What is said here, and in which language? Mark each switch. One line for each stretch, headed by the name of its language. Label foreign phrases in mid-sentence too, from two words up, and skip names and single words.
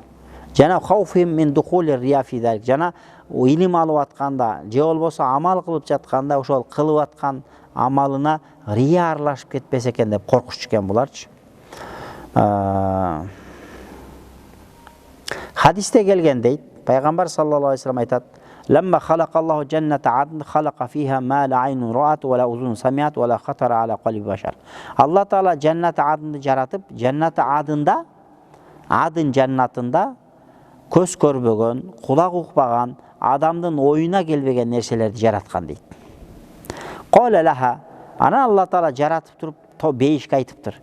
Arabic: Жана خوفهم من دخول الرياء في ذلك.
Kyrgyz: Жана илим алып атканда, же болбосо амал кылып жатканда ошол кылып аткан амалына рия аралашып кетпесе экен деп коркуч экен буларчы. Хадисте келген дейт, Пайгамбар
Arabic: صلى الله عليه وسلم
Kyrgyz: айтат:
Arabic: "لما خلق الله جنة عدن خلق فيها ما لا عين رأت ولا أذن سمعت ولا خطر على قلب بشر."
Kyrgyz: Алла Таала жаннат адынды жаратып, жаннат адында, адын жаннатында көз көрбөгөн, кулак укпаган, адамдын оюна келбеген нерселерди жараткан дейт.
Arabic: قال لها,
Kyrgyz: ана Алла Таала жаратып туруп, бейишке айтыптыр.